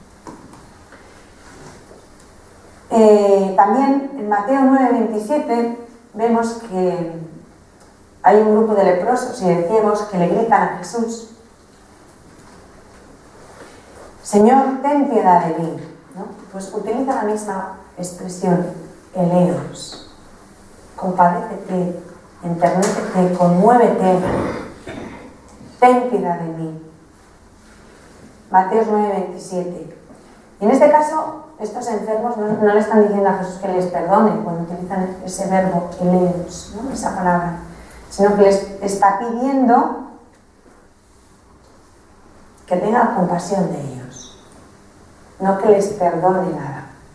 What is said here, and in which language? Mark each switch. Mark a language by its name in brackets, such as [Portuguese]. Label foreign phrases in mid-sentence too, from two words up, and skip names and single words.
[Spanish] También en Mateo 9:27 vemos que hay un grupo de leprosos y de ciegos que le gritan a Jesús: Señor, ten piedad de mí, ¿no? Pues utiliza la misma expresión, eleos. Compadécete, enternécete, conmuévete, ten piedad de mí. Mateo 9:27. Y en este caso, estos enfermos no le están diciendo a Jesús que les perdone cuando utilizan ese verbo, eleos, ¿no? Esa palabra, sino que les está pidiendo que tenga compasión de ellos, no que les perdone nada.